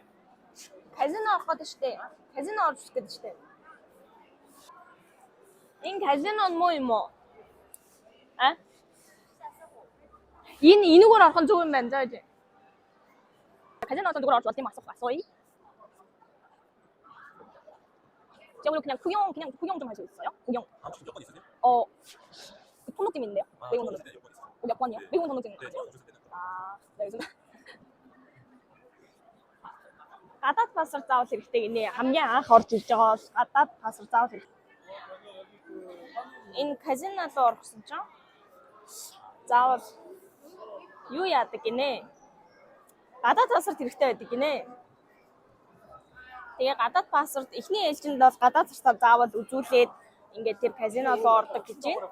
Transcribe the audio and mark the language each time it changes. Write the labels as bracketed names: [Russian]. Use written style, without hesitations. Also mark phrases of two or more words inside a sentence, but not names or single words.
[Mongolian] Казино авах гэдэг штэ. Казино орж ирэх гэдэг штэ. Энэ казино муу юм уу? А? Энэгээр орох нь зөв юм байна зааж. Казиноос зүгээр орж болт юм асууя. [Korean] 저번에 그냥 구경 좀 할 수 있어요? 구경. 아, 무슨 여권 있으세요? 등록증 있는데요. 외국 아, 등록증. 여권 있어요. 몇 번이요? 외국 등록증. 네, 주셔도 되는 거. 아, 네, 요즘. [Mongolian] гадаад паспорт заавал хэрэгтэй гинэ. Хамгийн анх орж ирж байгаа бол гадаад паспорт заавал хэрэгтэй. Энэ казино руу орохсон чинь заавал юу яадаг гинэ? Гадаад паспорт хэрэгтэй байдаг гинэ. Тэгээ гадаад паспорт эхний ээлжинд бол гадаад паспортаар заавал үзүүлээд ингээд тэр казино руу ордог гэж байна.